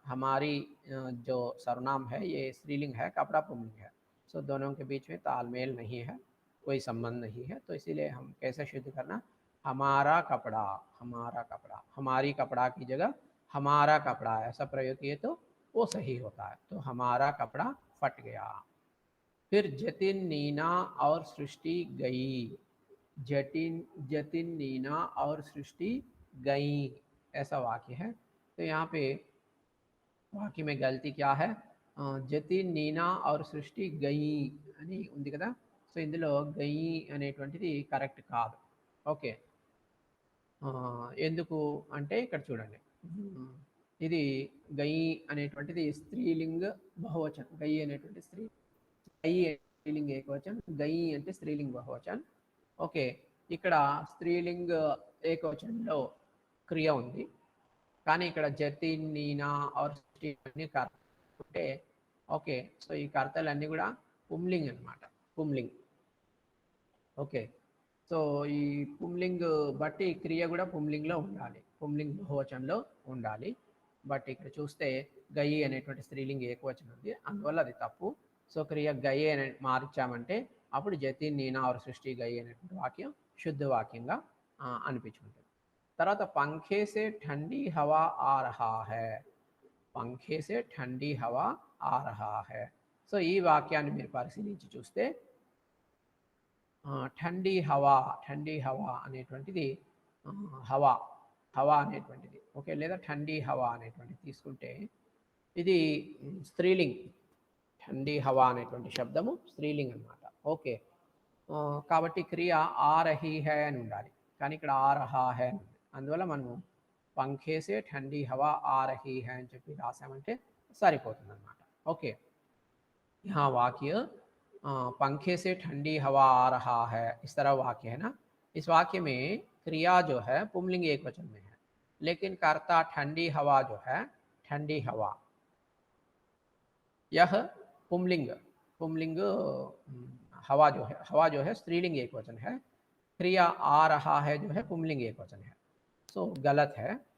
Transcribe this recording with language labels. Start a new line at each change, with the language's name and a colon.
Hindi: हमारी जो सर्वनाम है ये स्त्रीलिंग है, कपड़ा पुंलिंग है, सो दोनों के बीच में तालमेल नहीं है, कोई संबंध नहीं है, तो इसीलिए हम कैसे शुद्ध करना, हमारा कपड़ा, हमारा कपड़ा, हमारी कपड़ा की जगह हमारा कपड़ा ऐसा प्रयोग किए तो वो सही होता है। तो हमारा कपड़ा फट गया। फिर जतिन, नीना और सृष्टि गई, जतिन जतिन नीना और सृष्टि गई, ऐसा वाक्य है। तो यहाँ पे वाक्य में गलती क्या है,
Telugu: జతిన్ నీనా और సృష్టి గయి అని ఉంది కదా, సో ఇందులో గయి అనేటువంటిది కరెక్ట్ కాదు. ఓకే, ఎందుకు అంటే ఇక్కడ చూడండి, ఇది గయి అనేటువంటిది స్త్రీలింగ బహువచనం, గయి అనేటువంటి స్త్రీ, గయి స్త్రీలింగ ఏకవచనం, గయి అంటే స్త్రీలింగ బహువచనం. ఓకే, ఇక్కడ స్త్రీలింగ ఏకవచనంలో క్రియ ఉంది, కానీ ఇక్కడ జతిన్ నీనా ఆర్ సృష్టి అన్ని కర్త ఉంటే ఓకే, సో ఈ కర్తలన్నీ కూడా పుంలింగ్ అనమాట, పుంలింగ్. ఓకే, సో ఈ పుంలింగ్ బట్టి క్రియ కూడా పుంలింగ్లో ఉండాలి, పుంలింగ్ బహువచనంలో ఉండాలి. బట్ ఇక్కడ చూస్తే గయి అనేటువంటి స్త్రీలింగ్ ఏకవచనం ఉంది, అందువల్ల అది తప్పు. సో క్రియ గయి అనే మార్చామంటే అప్పుడు జతిన్ నీనా और సృష్టి గయి అనేటువంటి వాక్యం శుద్ధ వాక్యంగా అనిపించుకుంటుంది.
Hindi: తర్వాత पंखे से ठंडी हवा आ रहा है, पंखे से ठंडी हवा आ रहा है.
Telugu: సో ఈ వాక్యాన్ని మీరు పరిశీలించి చూస్తే
Hindi: ठंडी हवा,
Telugu: ठंडी हवा అనేటువంటిది హవా, హవా అనేటువంటిది ఓకే, లేదా ठंडी हवा అనేటువంటిది తీసుకుంటే ఇది స్త్రీలింగ్, ठंडी हवा అనేటువంటి శబ్దము స్త్రీలింగ్ అన్నమాట. ఓకే, కాబట్టి క్రియ
Hindi: ఆ రహీ హై
Telugu: అని ఉండాలి, కానీ ఇక్కడ
Hindi: ఆ రహా హై
Telugu: అని ఉంది, అందువల్ల మనము
Hindi: पंखे से ठंडी हवा आ रही है
Telugu: అని చెప్పి రాసామంటే సరిపోతుంది అన్నమాట.
Hindi: ఓకే, यहाँ वाक्य पंखे से ठंडी हवा आ रहा है, इस तरह वाक्य है ना. इस वाक्य में क्रिया जो है पुंलिंग एक वचन में है, लेकिन कर्ता ठंडी हवा जो है, ठंडी हवा, यह पुंलिंग, पुंलिंग हवा जो है स्त्रीलिंग एक वचन है, क्रिया आ रहा है जो है पुंलिंग एक वचन है, सो गलत है.